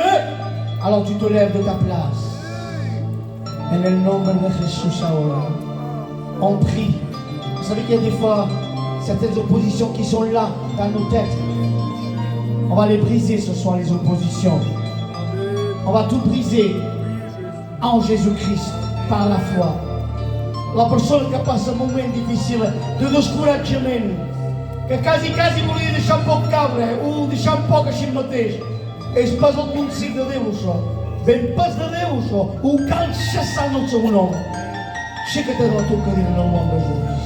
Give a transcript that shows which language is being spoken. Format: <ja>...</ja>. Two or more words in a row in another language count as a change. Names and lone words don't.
<fr>Alors tu te lèves de ta place.</fr> <es>En el nombre de Jésus ahora.</es> <fr>On prie. Vous savez qu'il y a des fois certaines oppositions qui sont là dans nos têtes. On va les briser ce soir, les oppositions. On va tout briser en Jésus-Christ par la foi.</fr> <ca>La persona que passa un moment difícil de descoratjament, que quasi volia deixar un poc caure o deixar un poc així mateix, és pas el consell de Déu això, ben pas de Déu això, ho cal cessar en el seu nom. Aixeca't de la tua cadira en el nom de Jesús.</ca>